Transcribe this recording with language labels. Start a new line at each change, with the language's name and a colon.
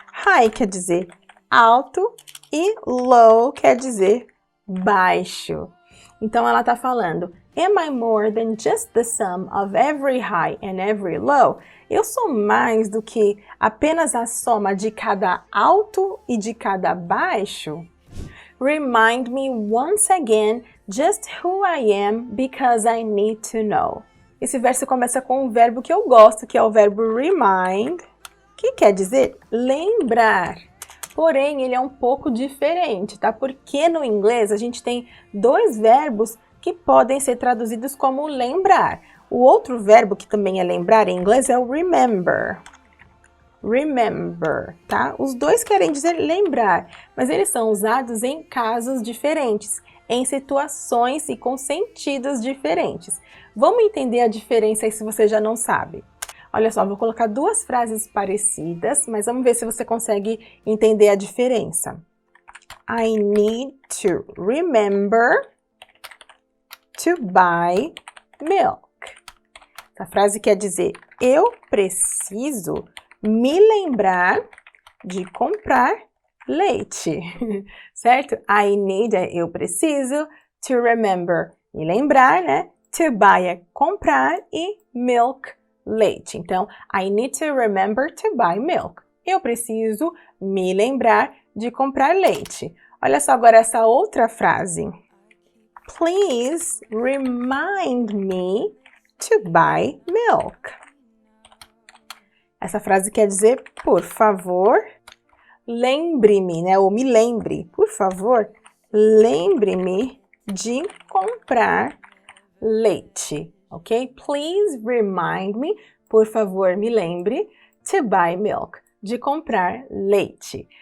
Portuguese: High quer dizer alto e low quer dizer baixo. Então, ela está falando,
English: am I more than just the sum of every high and every low?
Portuguese: Eu sou mais do que apenas a soma de cada alto e de cada baixo?
English: Remind me once again just who I am because I need to know.
Portuguese: Esse verso começa com um verbo que eu gosto, que é o verbo remind, que quer dizer lembrar. Porém, ele é um pouco diferente, tá? Porque no inglês a gente tem dois verbos que podem ser traduzidos como lembrar. O outro verbo que também é lembrar em inglês é o remember. Remember, tá? Os dois querem dizer lembrar, mas eles são usados em casos diferentes, em situações e com sentidos diferentes. Vamos entender a diferença aí se você já não sabe. Olha só, vou colocar duas frases parecidas, mas vamos ver se você consegue entender a diferença.
English: I need to remember to buy milk.
Portuguese: Essa frase quer dizer, eu preciso me lembrar de comprar leite, certo?
English: I need
Portuguese: é eu preciso,
English: to remember,
Portuguese: me lembrar, né? To buy é comprar e milk, leite.
English: Então, I need to remember to buy milk.
Portuguese: Eu preciso me lembrar de comprar leite. Olha só agora essa outra frase.
English: Please remind me to buy milk.
Portuguese: Essa frase quer dizer, por favor, lembre-me, né? Ou me lembre. Por favor, lembre-me de comprar leite, ok?
English: Please remind me,
Portuguese: por favor, me lembre,
English: to buy milk,
Portuguese: de comprar leite.